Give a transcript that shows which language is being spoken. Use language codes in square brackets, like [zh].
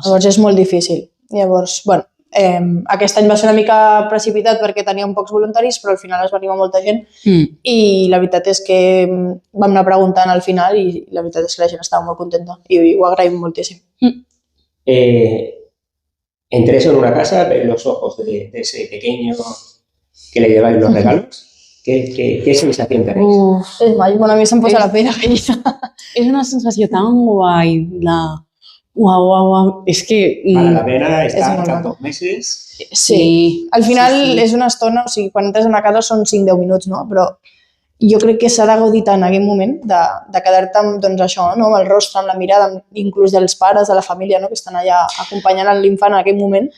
[ca] Llavors és molt difícil. Llavors, aquest any va ser una mica precipitat perquè teníem pocs voluntaris, però al final es va animar molta gent i la veritat és que vam anar preguntant al final i la veritat és que la gent estava molt contenta i ho agraïm moltíssim. [es] Entre eso en una casa, ver los ojos de ese pequeño que le lleváis los regalos, ¿qué sensación tenéis? [ca] És màgic, a mi se'm posa la pell. És una sensació tan guai de uau. És que... [es] Vale la pena estar tantos meses. Sí. [ca] Al final és una estona, o sigui, quan entres a una casa són 5-10 minuts, no? Però jo crec que s'ha de gaudir tant en aquell moment de quedar-te amb això, amb el rostre, amb la mirada, inclús dels pares, de la família, que estan allà acompanyant l'infant en aquell moment.